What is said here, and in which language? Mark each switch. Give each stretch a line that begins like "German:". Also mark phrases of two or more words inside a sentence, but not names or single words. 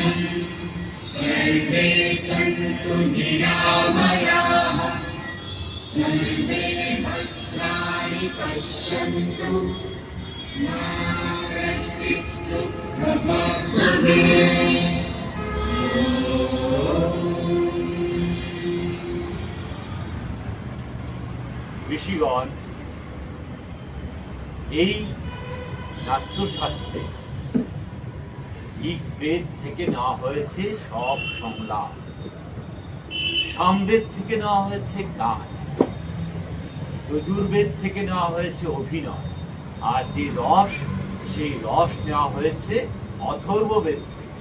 Sanskrit: सर्वे सन्तु निरामयाः सर्वे भद्राणि पश्यन्तु मा कश्चित् दुःखभाग् भवेत्।
Bangla: ঋষিগণ, এই নাট্যশাস্ত্রে ঋগ্বেদ থেকে নেওয়া হয়েছে সব সংলাপ, সামবেদ থেকে নেওয়া হয়েছে গান, যজুর্বেদ থেকে নেওয়া হয়েছে অভিনয়, আর যে রস, সেই রস নেওয়া হয়েছে অথর্ববেদ থেকে।